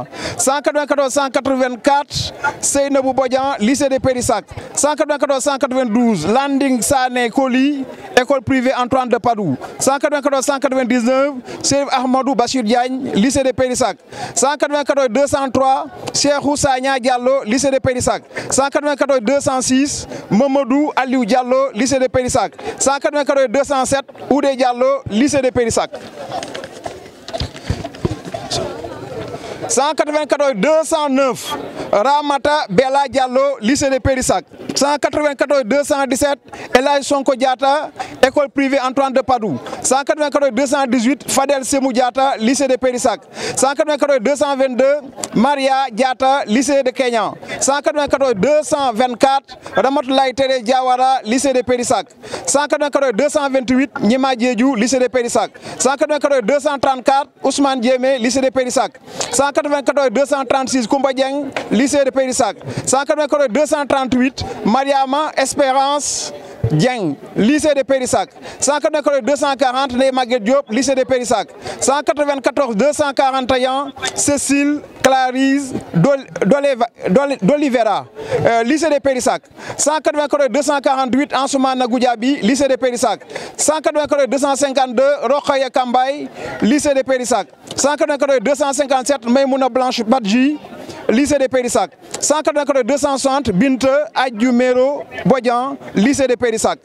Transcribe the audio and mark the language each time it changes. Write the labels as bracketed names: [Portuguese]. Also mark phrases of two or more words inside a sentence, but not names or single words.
[French] 194 184 Seynabou Bodian lycée de Périssac. 194 192 Landing Sané Koli école privée Antoine de Padoue. 194 199 Cheikh Ahmadou Bachir Diagne lycée de Périssac. 194 203 Cheikhou Sagna Diallo lycée de Périssac. 194 206 Mamadou Aliou Diallo lycée de Périssac. 194 207 Oudé Diallo lycée de Périssac. 194 209 Ramata Bella Diallo lycée de Périssac. 194 217 El Hadji Sonko Diatta école privée Antoine de Padoue. 194 218 Fadel Semou Diatta lycée de Périssac. 194 222 Maria Diatta lycée de Kenya. 194 224 Ramatoulaye Tere Diawara lycée de Périssac. 194 228 Nima Diédhiou lycée de Périssac. 194 234 Ousmane Diémé lycée de Périssac. 194 236 Koumba Dieng lycée de Périssac. 194 238 Mariama Espérance Dieng lycée de Périssac. 194 240 Ndeye Maguette Diop lycée de Périssac. 194 241 Cécile Clarisse d'Olivera lycée de Périssac. 194 248 Ansoumana Goudiaby lycée de Périssac. 194 252 Rokhaya Kambay lycée de Périssac. 194 257 Maymouna Blanche Badji lycée de Périssac. 194 260 Binte Adjumero Bodian lycée de Périssac.